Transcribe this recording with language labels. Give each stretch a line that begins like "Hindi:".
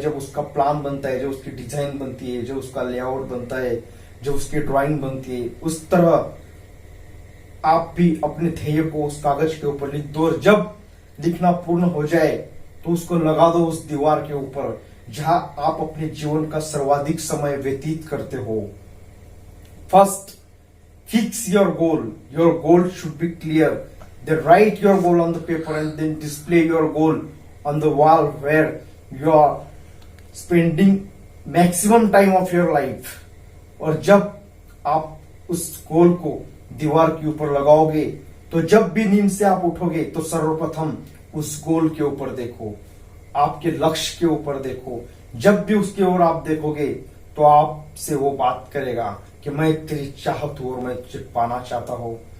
Hindi: जब उसका प्लान बनता है, जो उसकी डिजाइन बनती है, जो उसका लेआउट बनता है, जो उसकी ड्राइंग बनती है, उस तरह आप भी अपने ध्येय को उस कागज के ऊपर लिख दो, और जब लिखना पूर्ण हो जाए तो उसको लगा दो उस दीवार के ऊपर जहां आप अपने जीवन का सर्वाधिक समय व्यतीत करते हो।
English: First, fix your goal. Your goal should be clear. Then write your goal on the paper and then display your goal on the wall where you are spending maximum time of your life.
Hindi: और जब आप उस गोल को दीवार के ऊपर लगाओगे, तो जब भी नींद से आप उठोगे तो सर्वप्रथम उस गोल के ऊपर देखो, आपके लक्ष्य के ऊपर देखो। जब भी उसके ओर आप देखोगे तो आपसे वो बात करेगा कि मैं तेरी चाहत हूं और मैं तुझे पाना चाहता हूं।